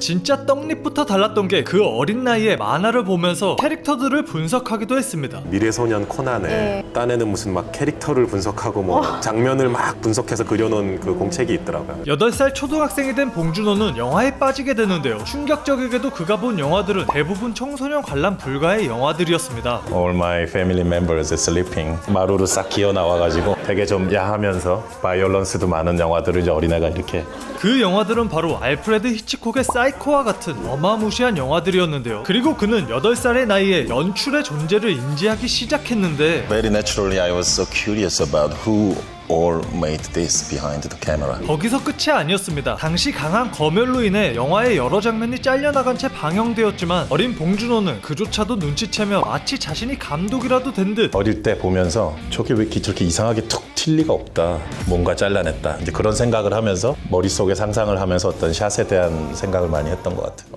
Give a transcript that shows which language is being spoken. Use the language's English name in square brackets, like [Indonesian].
[Korean] 진짜 떡잎부터 달랐던 게 그 어린 나이에 만화를 보면서 캐릭터들을 분석하기도 했습니다. 미래소년 코난에 네. 딴에는 무슨 막 캐릭터를 분석하고 뭐 장면을 막 분석해서 그려놓은 그 공책이 있더라고요. 8살 초등학생이 된 봉준호는 영화에 빠지게 되는데요. 충격적이게도 그가 본 영화들은 대부분 청소년 관람 불가의 영화들이었습니다. [English] All my family members are sleeping. [Korean] 마루로 싹 기어 나와가지고 되게 좀 야하면서 바이올런스도 많은 영화들을 이제 어린애가 이렇게. 그 영화들은 바로 알프레드 히치콕의 사이코와 같은 어마무시한 영화들이었는데요. 그리고 그는 8살의 나이에 연출의 존재를 인지하기 시작했는데 [English] Very naturally I was so curious about who all made this behind the camera. [Korean] 거기서 끝이 아니었습니다. 당시 강한 검열로 인해 영화의 여러 장면이 잘려나간 채 방영되었지만 어린 봉준호는 그조차도 눈치채며 마치 자신이 감독이라도 된 듯 어릴 때 보면서 저게 왜 저렇게 이상하게 툭 튈 리가 없다. 뭔가 잘라냈다. 이제 그런 생각을 하면서 머릿속에 상상을 하면서 어떤 샷에 대한 생각을 많이 했던 것 같아요.